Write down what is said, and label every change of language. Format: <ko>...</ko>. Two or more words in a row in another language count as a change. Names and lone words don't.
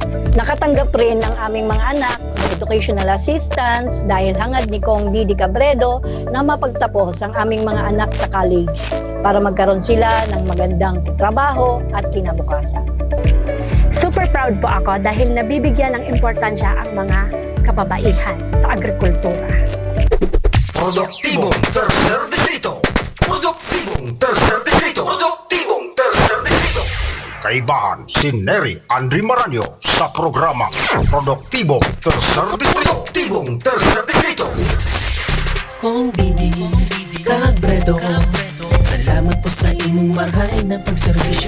<tl>Nakatanggap rin ng aming mga anak ng</tl> <en>educational assistance</en> <tl>dahil hangad ni Kong Didi Cabredo na mapagtapos ang aming mga anak sa college para magkaroon sila ng magandang trabaho at kinabukasan.</tl> <en>Super proud</en> <tl>po ako dahil nabibigyan ng importansya ang mga kababaihan sa agrikultura. Produktibong Tercer Distrito. Produktibong Tercer Distrito. Produktibong Tercer Distrito. Kaibahan si Neri Andri Maranyo sa programa Produktibong Tercer Distrito. Produktibong Tercer Distrito. Kong Didi Cabredo. Salamat po sa inyong marhay na pagserbisyo.</tl>